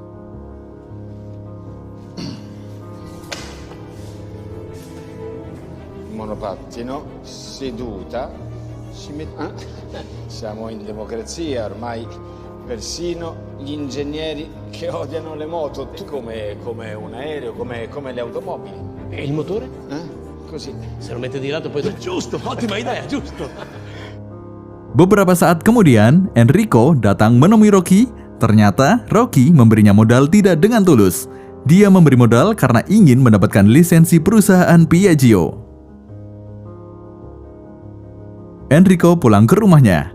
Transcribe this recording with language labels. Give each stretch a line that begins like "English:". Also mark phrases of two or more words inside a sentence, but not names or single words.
Italian: Monopattino, seduta, si mette... Siamo in democrazia, ormai persino gli ingegneri che odiano le moto, come un aereo, come le automobili. E il motore? Così. Se lo mette di lato poi... Giusto, ottima idea, giusto.
Indonesian: Beberapa saat kemudian, Enrico datang menemui Rocky. Ternyata, Rocky memberinya modal tidak dengan tulus. Dia memberi modal karena ingin mendapatkan lisensi perusahaan Piaggio. Enrico pulang ke rumahnya.